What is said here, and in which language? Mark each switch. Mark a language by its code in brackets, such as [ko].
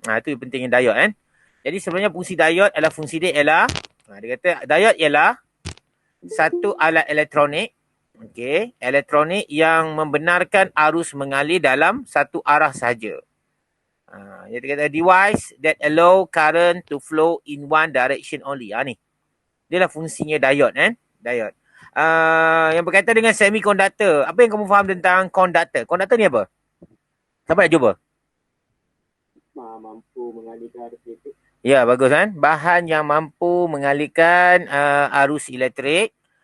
[ms] Itu yang pentingnya diode kan. Jadi sebenarnya fungsi diode ialah dia kata diode ialah satu alat elektronik, okey, elektronik yang membenarkan arus mengalir dalam satu arah sahaja. Dia kata [en] device that allow current to flow in one direction only. [ms] Ni. Dia lah fungsinya diode kan? Diode. Yang berkaitan dengan semiconductor. Apa yang kamu faham tentang conductor? Conductor ni apa? Siapa nak cuba? Mampu mengalirkan arus elektrik. Ya, bagus kan? Bahan yang mampu mengalirkan arus elektrik.